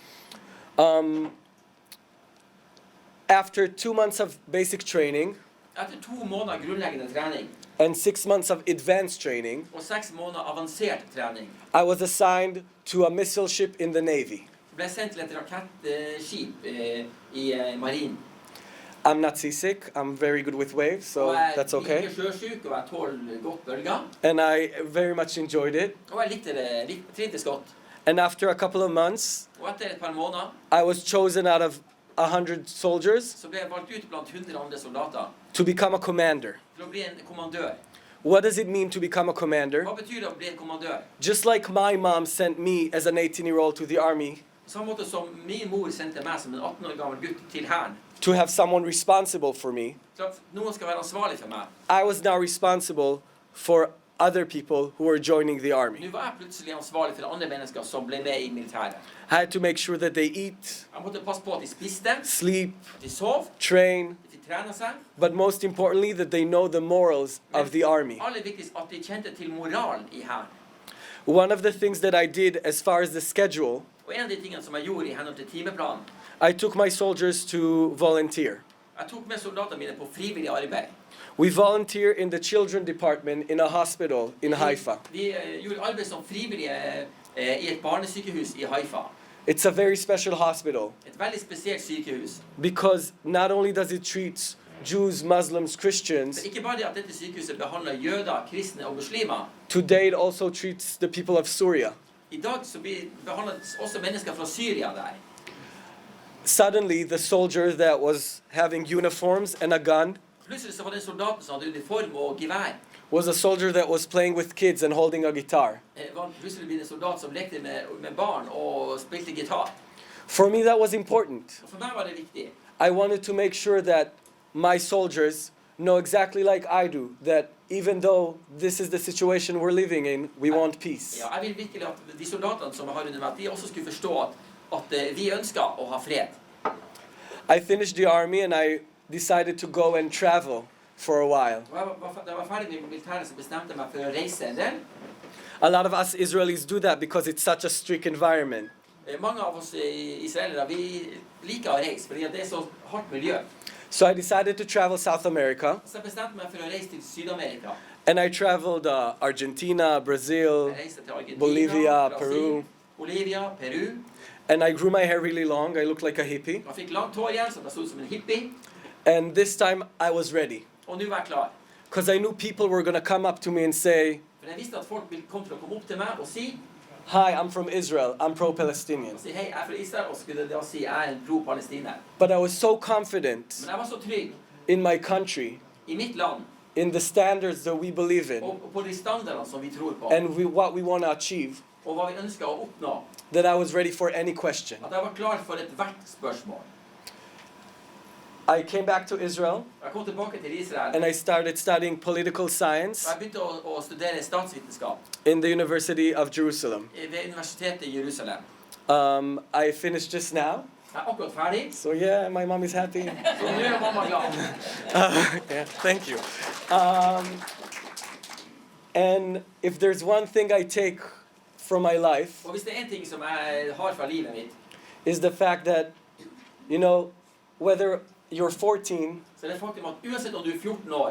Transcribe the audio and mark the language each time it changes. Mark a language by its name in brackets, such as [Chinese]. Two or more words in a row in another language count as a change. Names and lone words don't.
[English] After 2 months of basic training [Norwegian] Etter 2 måneder grunnleggende trening [English] and 6 months of advanced training, [Norwegian] og 6 måneder avansert trening, [English] I was assigned to a missile ship in the Navy. [Norwegian] ble sendt til et rakettskip I marinen. [English] I'm not seasick. I'm very good with waves, so [Norwegian] Og jeg [English] that's okay. [Norwegian] liker sjøsyk, og jeg tåler godt bølger. [English] And I very much enjoyed it. [Norwegian] Og jeg likte det, trivdes godt. [English] And after a couple of months, [Norwegian] Og etter et par måneder [English] I was chosen out of 100 soldiers [Norwegian] så ble jeg valgt ut blant 100 andre soldater [English] to become a commander. [Norwegian] til å bli en kommandør. [English] What does it mean to become a commander? [Norwegian] Hva betyr det å bli en kommandør? [English] Just like my mom sent me as an 18-year-old to the army [Norwegian] På samme måte som min mor sendte meg som en 18 år gammel gutt til hæren. [English] to have someone responsible for me, [Norwegian] Så at noen skal være ansvarlig for meg. [English] I was now responsible for other people who were joining the army. [Norwegian] Nå var jeg plutselig ansvarlig for andre mennesker som ble med i militæret. [English] I had to make sure that they eat, [Norwegian] Jeg måtte passe på at de spiste, [English] sleep, [Norwegian] de sov, [English] train, [Norwegian] de trener seg. [English] but most importantly that they know the morals of the army. [Norwegian] Aller viktigst at de kjente til moralen i hæren. [English] One of the things that I did as far as the schedule, [Norwegian] Og en av de tingene som jeg gjorde i henhold til timeplanen, [English] I took my soldiers to volunteer. [Norwegian] jeg tok med soldatene mine på frivillig arbeid. [English] We volunteer in the children department in a hospital in Haifa. [Norwegian] Vi gjorde arbeid som frivillige i et barnesykehus i Haifa. [English] It's a very special hospital [Norwegian] Et veldig spesielt sykehus. [English] because not only does it treat Jews, Muslims, Christians, [Norwegian] Men ikke bare det at dette sykehuset behandler jøder, kristne og muslimer. [English] today it also treats the people of Syria. [Norwegian] I dag så behandles også mennesker fra Syria der. [English] Suddenly, the soldier that was having uniforms and a gun [Norwegian] Plutselig så var den soldaten som hadde uniform og gevær. [English] was a soldier that was playing with kids and holding a guitar. [Norwegian] Var plutselig blitt en soldat som lekte med barn og spilte gitar. [English] For me, that was important. [Norwegian] Og for meg var det viktig. [English] I wanted to make sure that my soldiers know exactly like I do that even though this is the situation we're living in, we want peace. [Norwegian] Ja, jeg vil virkelig at de soldatene som jeg har under meg, de også skulle forstå at vi ønsker å ha fred. [English] I finished the army and I decided to go and travel for a while. [Norwegian] Da jeg var ferdig med militæret, så bestemte jeg meg for å reise en del. [English] A lot of us Israelis do that because it's such a strict environment. [Norwegian] Mange av oss israelere, vi liker å reise, fordi det er så hardt miljø. [English] So I decided to travel South America, [Norwegian] Så jeg bestemte meg for å reise til Sydamerika. [English] and I traveled Argentina, Brazil, [Norwegian] Jeg reiste til Argentina, [English] Bolivia, [Norwegian] Brasil, [English] Peru. [Norwegian] Bolivia, Peru. [English] And I grew my hair really long. I looked like a hippie. [Norwegian] Jeg fikk langt hår igjen, så jeg stod som en hippie. [English] And this time I was ready [Norwegian] Og nå var jeg klar. [English] because I knew people were going to come up to me and say, [Norwegian] For jeg visste at folk kom til å komme opp til meg og si, [English] "Hi, I'm from Israel. I'm pro-Palestinian." [Norwegian] hei, jeg er fra Israel, og så skulle det å si, jeg er en pro-palestiner. [English] But I was so confident [Norwegian] Men jeg var så trygg [English] in my country, [Norwegian] i mitt land, [English] in the standards that we believe in, [Norwegian] og på de standardene som vi tror på, [English] and what we want to achieve, [Norwegian] og hva vi ønsker å oppnå, [English] that I was ready for any question. [Norwegian] at jeg var klar for hvert spørsmål. [English] I came back to Israel [Norwegian] Jeg kom tilbake til Israel, [English] and I started studying political science [Norwegian] og jeg begynte å studere statsvitenskap [English] in the University of Jerusalem. [Norwegian] ved universitetet i Jerusalem. [English] I finished just now, [Norwegian] Jeg er akkurat ferdig, [English] so yeah, my mom is happy. [Norwegian] så nå er mamma glad. [English] Yeah, thank you. And if there's one thing I take from my life, [Norwegian] Og hvis det er en ting som jeg har fra livet mitt, [English] is the fact that, you know, whether you're 14 [Norwegian] så er det faktum at uansett om du er 14 år